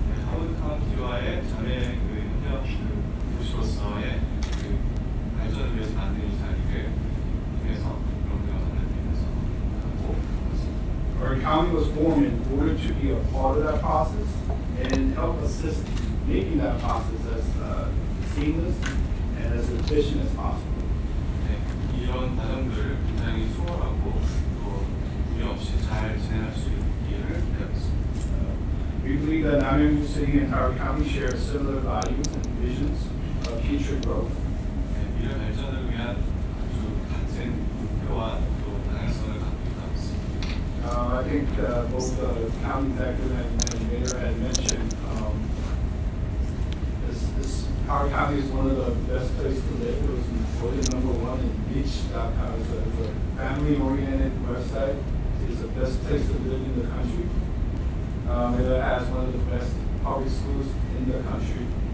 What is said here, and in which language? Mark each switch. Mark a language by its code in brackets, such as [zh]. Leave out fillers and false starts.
[ko] 하워드 카운티와의 자매 협력 도시로서의 발전을 위해서 만든 이 자리를 통해서 그런 영상을 통해서 하고 있습니다. [en] Our county was formed in order to be a part of that process and help assist making that process as seamless and as efficient as possible. [ko] 네, 이런 과정들을 굉장히 수월하고 또 무리 없이 잘 진행할 수 있기를 바라겠습니다. [en] We believe that Namyangju City and Howard County share similar values and visions of future growth. [ko] 미래 발전을 위한 아주 같은 목표와 또 방향성을 갖고 있다고 있습니다. [en] I think both the county executive and mayor had mentioned this Howard County is one of the best places to live. It was voted #1 in Beach.com. It's a family-oriented website. It's the best place to live in the country. It has one of the best public schools in the country.